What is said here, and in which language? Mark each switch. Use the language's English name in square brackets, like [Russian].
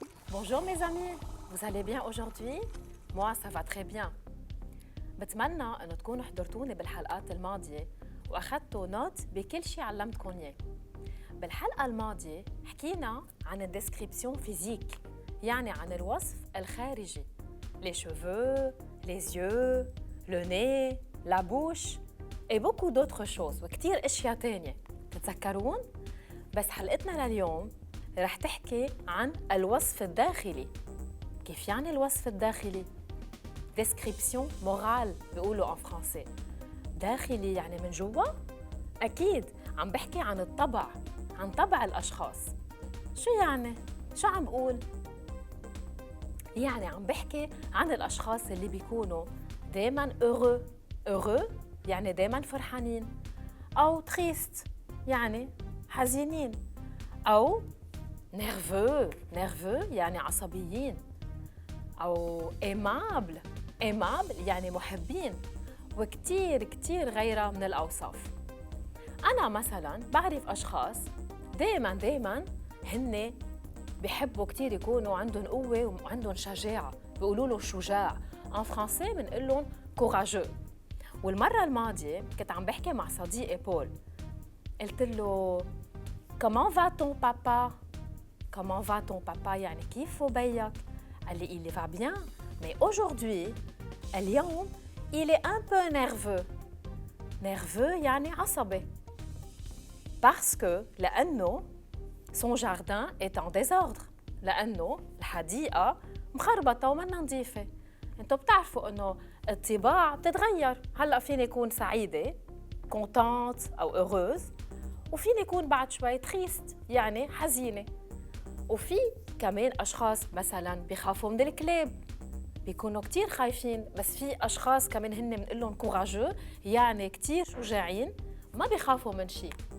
[French] Bonjour mes amis, vous allez bien aujourd'hui؟ Moi ça va très bien. [Arabic] بتمنى انه تكونوا حضرتوني بالحلقات الماضية واخذتوا نوت بكل شيء علمتكم اياه. بالحلقة الماضية حكينا عن الديسكريبسيون فيزيك، يعني عن الوصف الخارجي. [French] Les cheveux, les yeux, le nez, la bouche et beaucoup d'autres choses وكتير اشياء تانية. [Arabic] تتذكرون؟ بس حلقتنا لليوم رح تحكي عن الوصف الداخلي. كيف يعني الوصف الداخلي؟ description morale بيقولوا en français. داخلي يعني من جوا؟ أكيد عم بحكي عن الطبع، عن طبع الأشخاص. شو يعني؟ شو عم بقول؟ يعني عم بحكي عن الأشخاص اللي بيكونوا دايماً heureux يعني دايماً فرحانين، أو triste يعني حزينين، أو nerveux يعني عصبيين، أو aimable يعني محبين، وكتير غيرها من الأوصاف. أنا مثلاً بعرف أشخاص دايماً هن بيحبوا كتير يكونوا عندهم قوة وعندهم شجاعة، بيقولوا له شجاع. [French] en français بنقول لهم courageux. والمرة الماضية كنت عم بحكي مع صديقي بول، قلت له comment va ton papa؟ comment va ton papa يعني كيف بيك؟ قال لي il va bien mais aujourd'hui اليوم il est un peu nerveux يعني عصبي parce que لأنه son jardin est en désordre، لأنه الحديقة مخربطة ومنا نظيفة. [Arabic] انتوا بتعرفوا انه الطباع بتتغير، هلا فيني يكون سعيدة contente أو heureuse، وفيني يكون بعد شوي triste يعني حزينة. وفي كمان أشخاص مثلاً بيخافوا من الكلاب، بيكونوا كتير خايفين، بس في أشخاص كمان هن بنقول لهم courageux يعني كتير شجاعين ما بيخافوا من شيء.